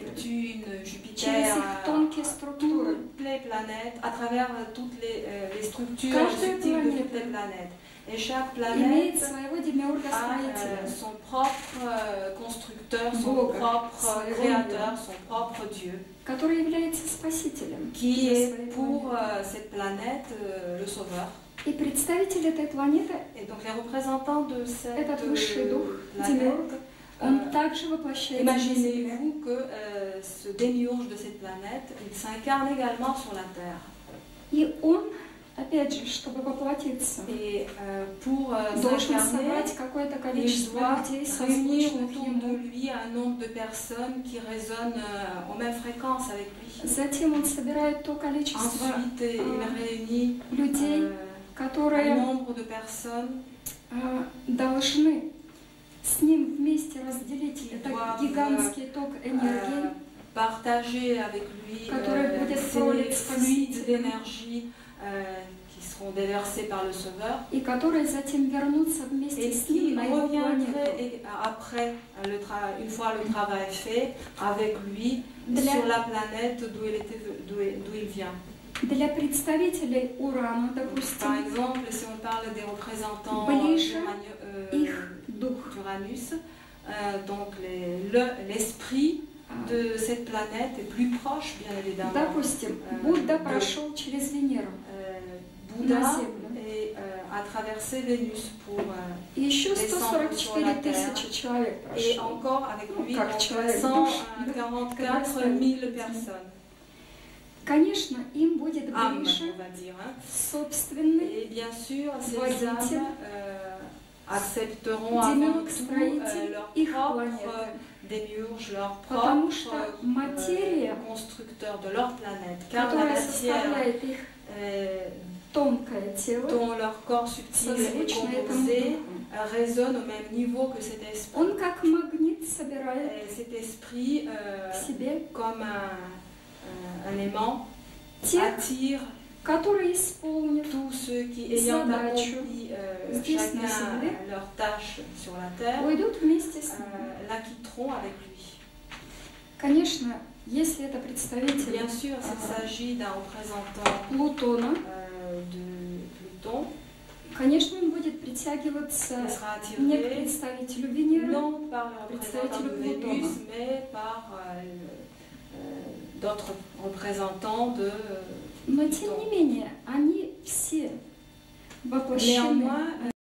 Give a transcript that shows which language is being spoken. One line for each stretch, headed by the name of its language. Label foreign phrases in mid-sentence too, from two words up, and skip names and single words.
French: Neptune,
Russian: Через
French: Jupiter,
Russian: их тонкие структуры.
French: toutes les planètes, à travers toutes les structures
Russian: Каждая
French: subtiles de
Russian: планета
French: toutes les planètes. Et chaque
Russian: Имеет
French: planète
Russian: своего
French: a
Russian: демиурга-строителя.
French: son propre constructeur, son
Russian: Бога,
French: propre
Russian: своего
French: créateur,
Russian: мира.
French: son propre Dieu,
Russian: Который является спасителем.
French: qui
Russian: для
French: est
Russian: своей
French: pour
Russian: планеты.
French: cette planète le sauveur.
Russian: И представитель этой планеты,
French: Et donc les représentants de cette
Russian: этот высший дух,
French: planète,
Russian: демиург, он также воплощается на Земле.
French: imaginez-vous que ce démiurge de cette planète, il s'incarne également sur la Terre.
Russian: И он, опять же, чтобы воплотиться,
French: Et pour
Russian: должен
French: s'incarner,
Russian: собрать какое-то
French: il
Russian: количество
French: doit
Russian: людей,
French: réunir
Russian: созвучных
French: autour de
Russian: ему.
French: lui un nombre de personnes qui résonnent en même fréquence avec lui.
Russian: Затем он собирает то количество
French: Ensuite, il réunit
Russian: людей,
French: un
Russian: которые
French: nombre de personnes
Russian: должны с ним вместе разделить этот
French: doivent,
Russian: гигантский ток энергии,
French: partager avec lui
Russian: который будет
French: ces
Russian: пролит
French: fluides
Russian: Спасителем,
French: d'énergie qui seront déversés par le Sauveur
Russian: и которые затем вернутся вместе
French: et
Russian: с
French: qui
Russian: ним на его
French: reviendraient
Russian: планету.
French: après, une fois le travail fait, avec lui
Russian: Для-
French: sur la planète d'où il vient.
Russian: Для представителей Урана,
French: Par
Russian: допустим,
French: exemple, si on parle des représentants
Russian: Ближе их дух.
French: d'Uranus, donc l'esprit de cette planète est plus proche, bien évidemment.
Russian: Допустим, Будда прошел через Венеру
French: Bouddha
Russian: на Землю.
French: a traversé Vénus pour
Russian: И еще
French: descendre sur la
Russian: 144
French: Terre.
Russian: тысячи человек
French: Et
Russian: прошло.
French: encore avec lui,
Russian: Как
French: donc
Russian: человек,
French: 144 000 personnes.
Russian: Конечно, им будет
French: Âmes,
Russian: ближе
French: on va dire. Hein.
Russian: собственный
French: Et bien sûr, ces
Russian: Водитель,
French: âmes accepteront avant
Russian: Демиург,
French: tout
Russian: строитель
French: leur
Russian: их
French: propre
Russian: планеты.
French: démiurge, leur
Russian: Потому
French: propre
Russian: что материя,
French: constructeur de leur planète. Car la
Russian: которая
French: matière
Russian: составляет их тонкое тело,
French: dont leur corps subtil est
Russian: созвучна этому
French: composé
Russian: духу.
French: résonne au même niveau que cet esprit.
Russian: Он как магнит собирает
French: Et cet esprit,
Russian: в себе
French: comme un aimant,
Russian: тех,
French: attire
Russian: которые исполнят
French: tous ceux qui, ayant
Russian: задачу
French: accompli
Russian: здесь на
French: chacun
Russian: земле,
French: leur tâche sur la terre,
Russian: уйдут вместе с ним.
French: l'acquitteront avec lui.
Russian: Конечно, если это представитель
French: Bien sûr, s'il s'agit d'un représentant
Russian: Плутона,
French: de Pluton,
Russian: конечно, он будет притягиваться
French: il sera
Russian: не к
French: attiré
Russian: представителю Венеры,
French: non par le représentant de
Russian: представителю
French: Vénus,
Russian: Плутона.
French: mais par d'autres représentants de
Russian: Но тем не менее, они все воплощены
French: Néanmoins,